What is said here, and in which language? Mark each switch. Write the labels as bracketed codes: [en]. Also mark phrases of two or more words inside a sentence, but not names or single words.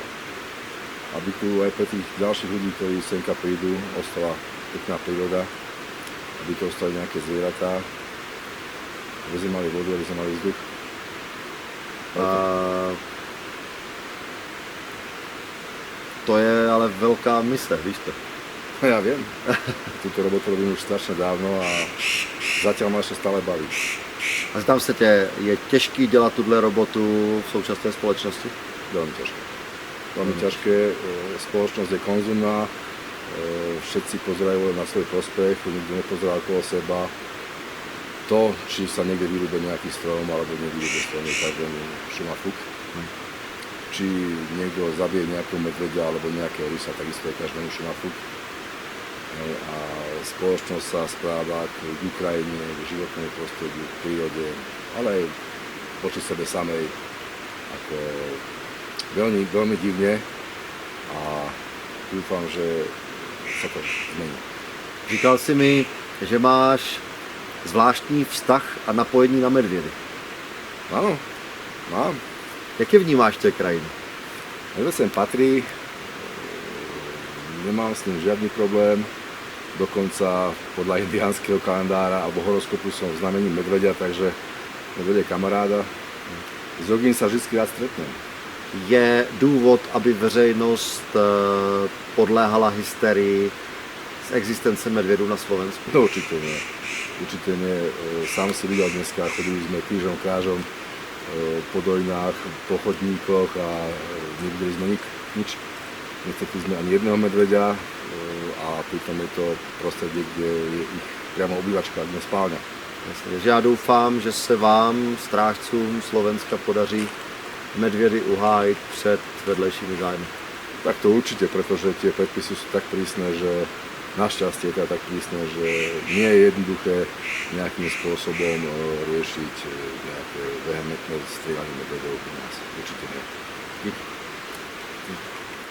[sk] Aby tu aj pre tých ďalších ľudí, ktorí semka prídu, ostala pekná príroda, aby tu ostali nejaké zvieratá, aby sme mali vodu, aby sme mali vzduch. [cs] To je ale velká mise, víš to? [sk] Ja viem. Túto robotu robím už strašne dávno a zatiaľ ma ešte stále baví. [cs] A zdám se tě, je těžký dělat tuhle robotu v současné společnosti? [sk] Veľmi ťažké. Veľmi ťažké. Spoločnosť je konzumná, všetci pozerajú na svoj prospech, nikto nepozerá okolo seba. To, či sa niekde vyrúbe nejaký strom alebo nevyrúbe strom, je každému šum a fuk. Či niekto zabije nejakého medveďa alebo nejakého rysa, takisto je každému šum a fuk. A spoločnosť sa správa k Ukrajine, k životnému prostrediu, k prírode, ale aj voči sebe samej ako veľmi, veľmi divne a dúfam, že sa to zmení. [cs] Říkal jsi mi, že máš zvláštní vztah a napojení na medvědy. [sk] Áno, mám. [cs] Jak je vnímáš v té krajině? [sk] Medveď sem patrí, nemám s ním žiadny problém, dokonca podľa indiánskeho kalendára alebo horoskopu som v znamení medveďa, takže medveď je kamaráda. S ogým sa vždy rád stretnem. [cs] Je důvod, aby veřejnost podléhala hysterii z existence medvědů na Slovensku? [sk] No určite nie. Určite nie. Sám si videl dneska, chodili sme krížom krážom po dojnách, po chodníkoch a nevideli sme nič. Nestretli sme ani jedného medveďa a pritom je to prostredie, kde je ich priamo obývačka, kde spálňa. [cs] Takže já doufám, že se vám, strážcům Slovenska, podaří medvědy uhájit před vedlejšími zájmy. [sk] Tak to určite, pretože tie predpisy sú tak prísne, že našťastie je to tak prísne, že nie je jednoduché nejakým spôsobom riešiť nejaké vehementné strieľanie medvedov u nás. Určite nie.